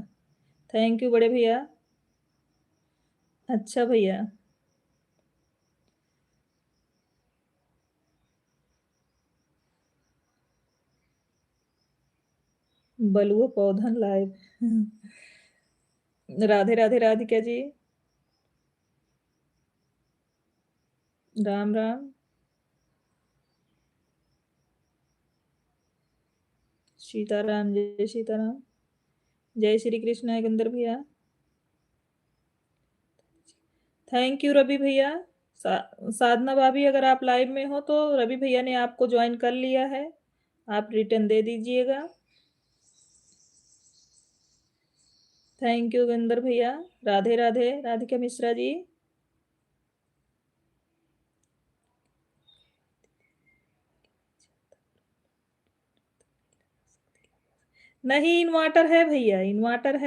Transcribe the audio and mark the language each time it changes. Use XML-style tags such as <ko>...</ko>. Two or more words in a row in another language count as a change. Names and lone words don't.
<en>thank you</en> <hi>बड़े भैया। अच्छा भैया। बलुआ पौधन लाइव। राधे राधे राधिका जी। राम राम। सीताराम, जय सीताराम। जय श्री कृष्ण योगेंद्र भैया।</hi> <en>thank you</en> <hi>रवि भैया। साधना भाभी, अगर आप लाइव में हो तो रवि भैया ने आपको ज्वाइन कर लिया है, आप रिटर्न दे दीजिएगा।</hi> <en>thank you</en> <hi>योगेंद्र भैया। राधे राधे राधिका मिश्रा जी। नहीं, इन्वर्टर है भैया, इन्वर्टर है।</hi>